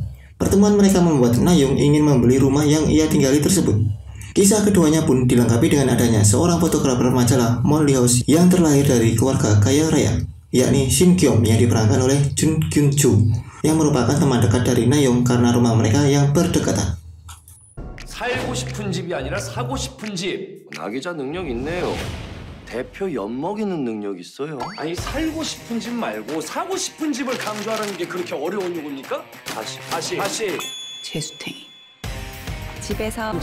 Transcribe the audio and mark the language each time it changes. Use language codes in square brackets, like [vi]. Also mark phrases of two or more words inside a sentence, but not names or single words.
[id] Pertemuan mereka membuat Na-young ingin membeli rumah yang ia tinggali tersebut. Kisah keduanya pun dilengkapi dengan adanya seorang fotografer majalah Monly House yang terlahir dari keluarga kaya raya, yakni Shin Kyom yang diperankan oleh Jun Kyun-chu, yang merupakan teman dekat dari Na-young karena rumah mereka yang berdekatan. [ko] 살고 싶은 집이 아니라 사고 싶은 집. 나 기자 능력 있네요. 대표 엿먹이는 능력 있어요. 아니 살고 싶은 집 말고 사고 싶은 집을 강조하라는 게 그렇게 어려운 요구입니까? 다시. 재수탱이. 집에서